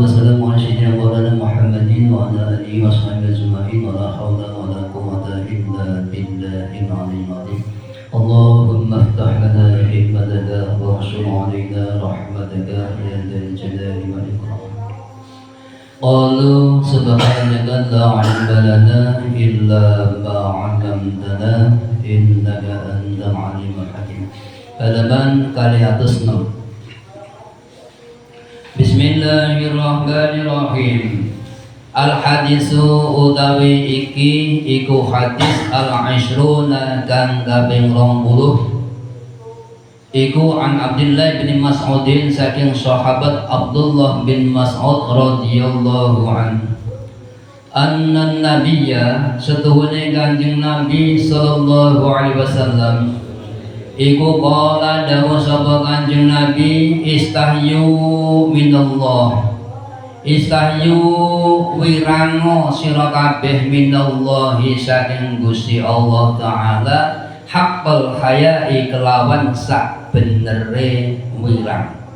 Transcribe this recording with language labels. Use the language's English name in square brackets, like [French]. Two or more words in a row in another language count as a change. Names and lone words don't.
[Arabic] والسلام على سيدنا مولانا محمد وعلى آله وصحبه أجمعين ولا حول ولا قوة إلا بالله العلي العظيم اللهم افتح لنا حكمتك وانشر علينا رحمتك يا ذا الجلال والإكرام قالوا سبحانك لا علم لنا إلا ما علمتنا إنك أنت العليم الحكيم. [Indonesian] Halaman kali atas 6. [Arabic] Bismillahirrahmanirrahim. الحديث [Javanese] utawi iki iku hadis [Arabic] العشرون [Javanese] kang kaping 20. Iku [Arabic] عن عبد الله بن مسعود [Javanese] saking sahabat Abdullah bin Mas'ud [Arabic] رضي الله عنه. أن النبي [Javanese] setuhune Kanjeng Nabi [Arabic] صلى الله عليه وسلم [Javanese] iku qala dawuh sapa Kanjeng Nabi [Arabic] استحيوا من الله [Javanese] istahyu wirango sira kabeh minallahi saking Gusti Allah taala [Arabic] حق الحياء [Javanese] kelawan sak benere wirang.